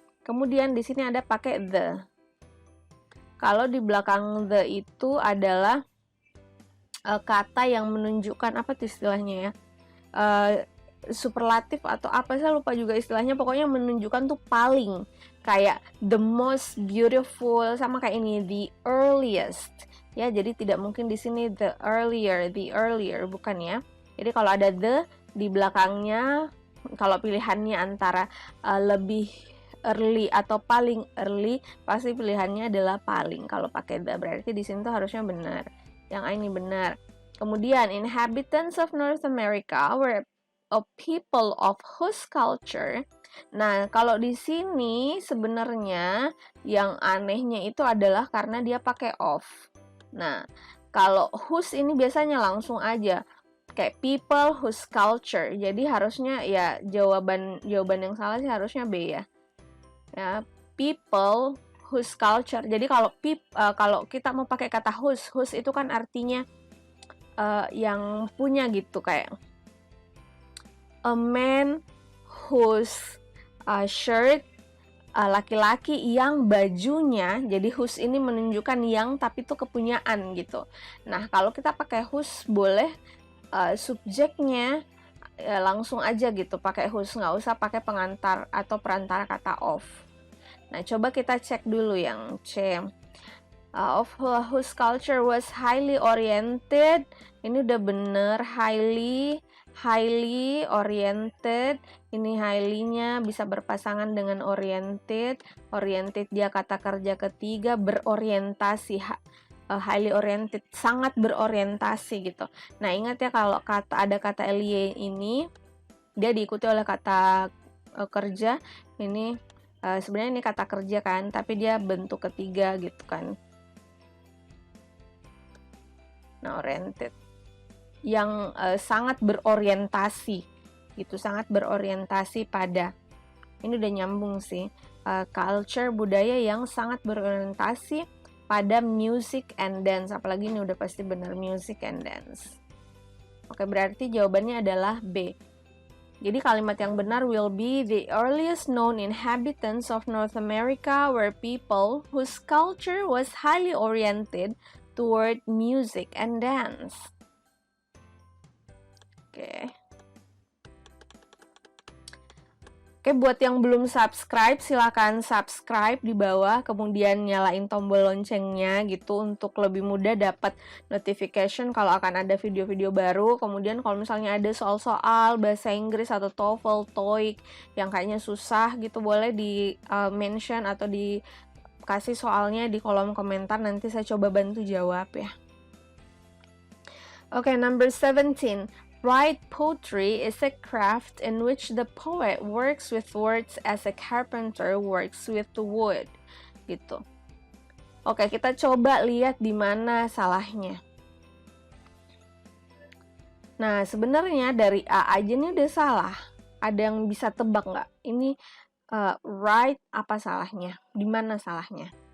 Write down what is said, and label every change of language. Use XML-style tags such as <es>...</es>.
<id>Kemudian di sini ada pakai the. Kalau di belakang the itu adalah kata yang menunjukkan apa tuh istilahnya ya, superlatif atau apa, saya lupa juga istilahnya, pokoknya menunjukkan tuh paling, kayak</id> <en>the most beautiful,</en> <id>sama kayak ini</id> <en>the earliest</en> <id>ya. Jadi tidak mungkin di sini</id> <en>the earlier,</en> <id>bukan ya. Jadi kalau ada the di belakangnya, kalau pilihannya antara lebih early atau paling early, pasti pilihannya adalah paling. Kalau pakai the berarti di sini tuh harusnya benar. Yang ini benar.</id> <en>Kemudian, inhabitants of North America were a people of whose culture.</en> <id>Nah, kalau di sini sebenarnya yang anehnya itu adalah karena dia pakai of. Nah, kalau whose ini biasanya langsung aja kayak</id> <en>people whose culture.</en> <id>Jadi harusnya ya jawaban yang salah sih harusnya B ya.</id> <en>Ya, people whose culture.</en> <id>Jadi kalau kita mau pakai kata whose itu kan artinya yang punya gitu, kayak</id> <en>a man whose shirt,</en> <id>laki-laki yang bajunya. Jadi whose ini menunjukkan yang, tapi itu kepunyaan gitu. Nah, kalau kita pakai whose boleh subjeknya langsung aja gitu pakai whose, nggak usah pakai pengantar atau perantara kata of. Nah, coba kita cek dulu yang C.</id> <en>Of whose culture was highly oriented.</en> <id>Ini udah bener,</id> <en>highly oriented.</en> <id>Ini highly-nya bisa berpasangan dengan oriented. Oriented dia kata kerja ketiga, berorientasi.</id> <en>Highly oriented,</en> <id>sangat berorientasi gitu. Nah, ingat ya kalau ada kata ly ini dia diikuti oleh kata kerja. Ini sebenarnya ini kata kerja kan, tapi dia bentuk ketiga gitu kan. Nah, oriented yang sangat berorientasi gitu, sangat berorientasi pada, ini udah nyambung sih, culture, budaya yang sangat berorientasi pada</id> <en>music and dance.</en> <id>Apalagi ini udah pasti benar,</id> <en>music and dance.</en> <id>Oke, berarti jawabannya adalah B. Jadi kalimat yang benar</id> <en>will be the earliest known inhabitants of North America were people whose culture was highly oriented toward music and dance.</en> <id>Oke. Oke, buat yang belum subscribe, silakan subscribe di bawah, kemudian nyalain tombol loncengnya gitu untuk lebih mudah dapat notification kalau akan ada video-video baru. Kemudian kalau misalnya ada soal-soal bahasa Inggris atau TOEFL, TOEIC yang kayaknya susah gitu, boleh di mention atau dikasih soalnya di kolom komentar, nanti saya coba bantu jawab ya.</id> <en>Oke, number 17. Write poetry is a craft in which the poet works with words as a carpenter works with wood.</en> <id>Gitu. Oke, kita coba lihat di mana salahnya. Nah, sebenarnya dari A aja nih udah salah. Ada yang bisa tebak nggak? Ini write apa salahnya? Di mana salahnya?</id>